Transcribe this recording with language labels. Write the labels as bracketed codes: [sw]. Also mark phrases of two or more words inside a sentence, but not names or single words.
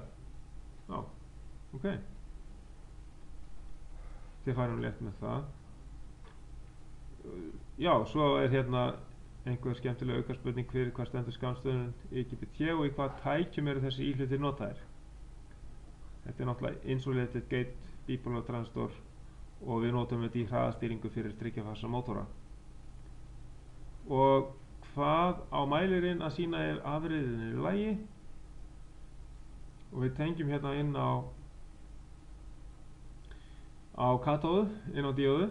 [is] Já, ok. Þið færum létt með það. Já, svo er hérna einhver skemmtileg aukaspurning fyrir hvað stendur skammstöfunin IGBT og í hvað tækjum eru þessi íhlutir notaðir. Þetta er náttúrulega [en] insulated gate bipolar transistor [is] og við notum þetta í hraðastýringu fyrir 3 fasa mótora. Og hvað á mælirinn að sína ef afriðin er í lagi og við tengjum hérna inn á katóðu, inn á díóðu.